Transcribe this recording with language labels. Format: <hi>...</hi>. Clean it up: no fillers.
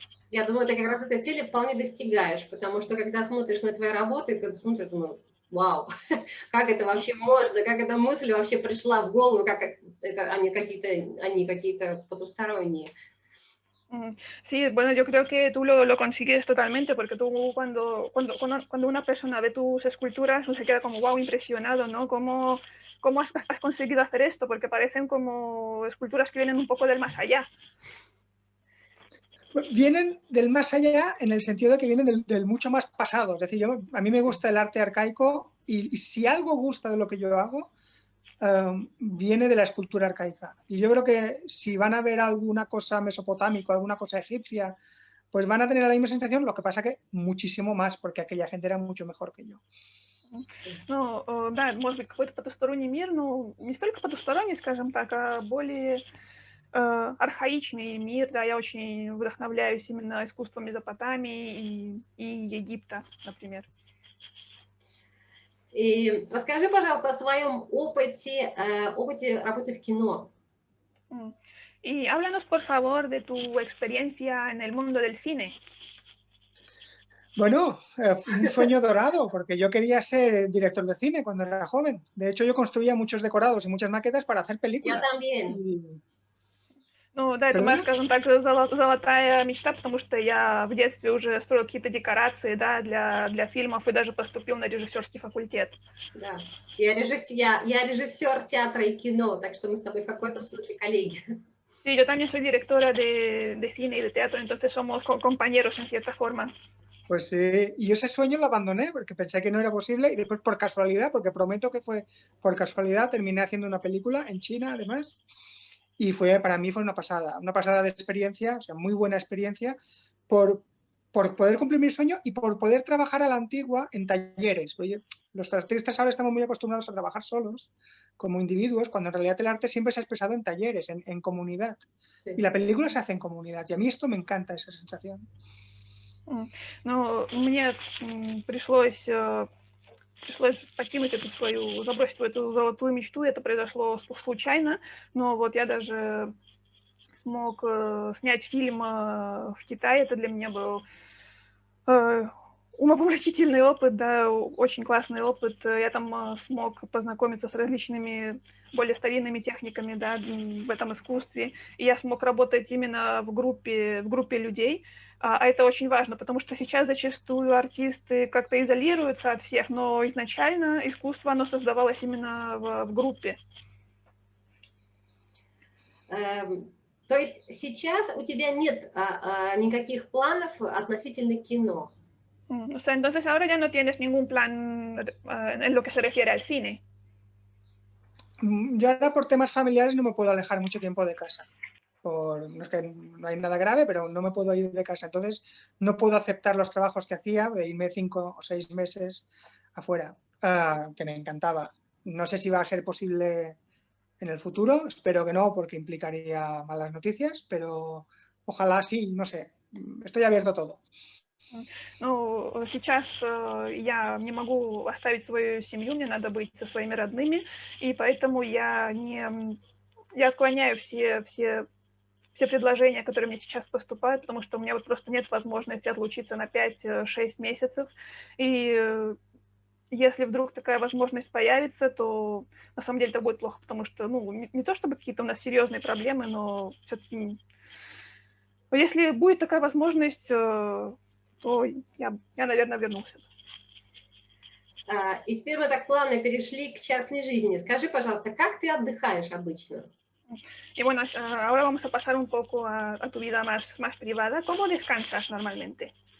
<ru>Я думаю, ты как раз этой цели вполне достигаешь, потому что когда смотришь на твои работы, ты смотришь, думаешь, вау, как это вообще можно, как эта мысль вообще пришла в голову, как это они какие-то потусторонние.</ru> <es>Sí, bueno, yo creo que tú lo consigues totalmente, porque tú cuando una persona ve tus esculturas, uno se queda como, wow, impresionado, ¿no? ¿Cómo has conseguido hacer esto? Porque parecen como esculturas que vienen un poco del más allá. Vienen del más allá en el sentido de que vienen del mucho más pasado. Es decir, a mí me gusta el arte arcaico y si algo gusta de lo que yo hago, viene de la escultura arcaica. Y yo creo que si van a ver alguna cosa mesopotámica, alguna cosa egipcia, pues van a tener la misma sensación, lo que pasa que muchísimo más, porque aquella gente era mucho mejor que yo.</es> <ru>Ну, да, может быть, какой-то потусторонний мир, но не столько потусторонний, скажем так, а более архаичный мир, да, я очень вдохновляюсь именно искусством Месопотамии и Египта, например. И расскажи, пожалуйста, о своем опыте работы в кино.</ru> <es>Y háblanos, por favor, de tu experiencia en el mundo del cine. Bueno, un sueño dorado, porque yo quería ser director de cine cuando era joven. De hecho, yo construía muchos decorados y muchas maquetas para hacer películas. Yo también.</es> <ru>Ну да, это моя,</ru> <es>¿Perdona?</es> <ru>скажем так, золотая мечта, потому что я в детстве уже строил какие-то декорации, да, для фильмов и даже поступил на режиссерский факультет. Да. Я режиссер театра и кино, так что мы с тобой в какой-то смысле коллеги.</ru> <es>Sí, yo también soy directora de cine y de teatro, entonces somos compañeros en cierta forma. Pues sí, y ese sueño lo abandoné porque pensé que no era posible y después por casualidad, porque prometo que fue por casualidad, terminé haciendo una película en China además y para mí fue una pasada de experiencia, o sea, muy buena experiencia por, por poder cumplir mi sueño y por poder trabajar a la antigua en talleres. Oye, los artistas ahora estamos muy acostumbrados a trabajar solos como individuos, cuando en realidad el arte siempre se ha expresado en talleres, en comunidad. Sí. Y la película se hace en comunidad y a mí esto me encanta, esa sensación.</es> <ru>Ну, мне пришлось покинуть эту свою, забросить эту золотую мечту. Это произошло случайно, но вот я даже смог снять фильм в Китае. Это для меня был умопомрачительный опыт, да, очень классный опыт. Я там смог познакомиться с различными более старинными техниками, да, в этом искусстве. И я смог работать именно в группе людей. А это очень важно, потому что сейчас зачастую артисты как-то изолируются от всех, но изначально искусство, оно создавалось именно в группе. То есть сейчас у тебя нет никаких планов относительно кино?</ru> <es>O sea, entonces ahora ya no tienes ningún plan en lo que se refiere al cine. Yo ahora por temas familiares no me puedo alejar mucho tiempo de casa. No es que no hay nada grave, pero no me puedo ir de casa. Entonces no puedo aceptar los trabajos que hacía, de irme 5 o 6 meses afuera, que me encantaba. No sé si va a ser posible en el futuro, espero que no, porque implicaría malas noticias, pero ojalá sí, no sé. Estoy abierto a todo.</es> <ru>Ну, сейчас я не могу оставить свою семью, мне надо быть со своими родными, и поэтому я отклоняю все предложения, которые мне сейчас поступают, потому что у меня вот просто нет возможности отлучиться на 5-6 месяцев. И если вдруг такая возможность появится, то на самом деле это будет плохо, потому что, ну, не то чтобы какие-то у нас серьезные проблемы, но все-таки, если будет такая возможность, то я, наверное, вернулся. И теперь мы так плавно перешли к частной жизни. Скажи, пожалуйста, как ты отдыхаешь обычно?</ru> <es>Y bueno, ahora vamos a pasar un poco a tu vida más privada. ¿Cómo descansas normalmente?</es>